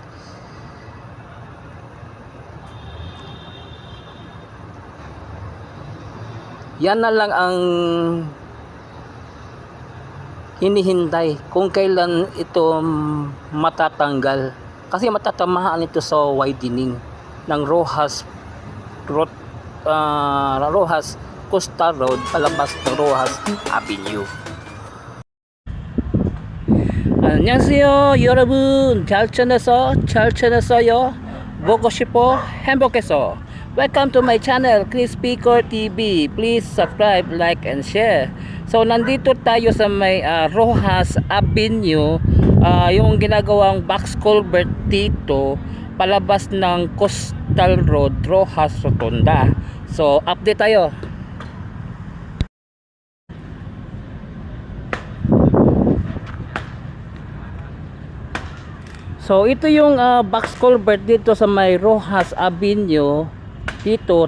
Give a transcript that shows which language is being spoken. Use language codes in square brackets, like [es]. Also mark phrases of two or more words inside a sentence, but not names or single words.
[tl] Yan na lang ang hinihintay kung kailan ito matatanggal. Kasi matatamaan ito sa widening ng Rojas Road, Rojas Coastal Road palabas ng Rojas Avenue. [ko] 안녕하세요 여러분, 잘 지냈어요? 보고 싶어? 행복해서. [en] Welcome to my channel, Chris Picor TV. Please subscribe, like, and share. [tl] So nandito tayo sa may Rojas Avenue, yung ginagawang box culvert dito palabas ng Coastal Road, Rojas Rotonda. So update tayo. So ito yung box culvert dito sa may Rojas Avenue dito.